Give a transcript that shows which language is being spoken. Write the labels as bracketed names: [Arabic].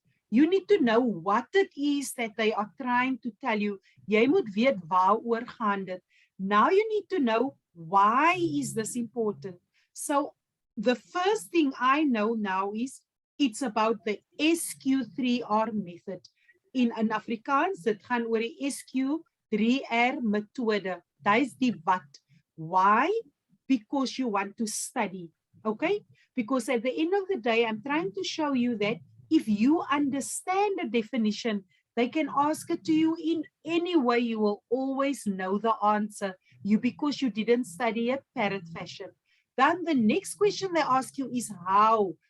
[English] You need to know what it is that they are trying to tell you. [Afrikaans] Jy moet weet waaroor gaan dit. [English] Now you need to know, why is this important? So the first thing I know now is it's about the SQ3R method. [Afrikaans] In Afrikaans, dit gaan oor die SQ3R method. [English] That is the what. Why? Because you want to study, okay? Because at the end of the day, I'm trying to show you that if you understand the definition, they can ask it to you in any way, you will always know the answer. Because you didn't study it parrot fashion. Then the next question they ask you is how.